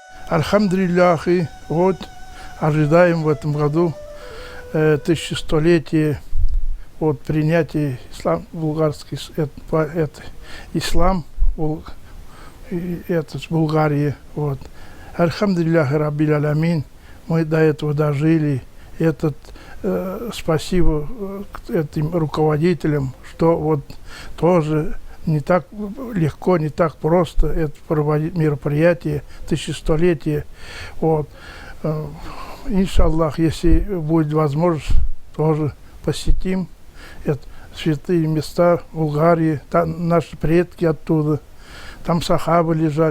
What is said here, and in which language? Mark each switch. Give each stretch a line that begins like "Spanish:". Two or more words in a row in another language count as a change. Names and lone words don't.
Russian: Альхамдулиллахи, вот ожидаем в этом году 1100-летие от принятия булгарский ислам это с Булгарии. Вот.
Arabic: الحمد لله رب العالمين,
Russian: мы до этого дожили. Спасибо этим руководителям, что вот тоже не так легко, не так просто это проводить мероприятие, 1100-летие. Вот. Иншаллах, если будет возможность, тоже посетим святые места Булгарии, там наши предки оттуда, там сахабы лежат.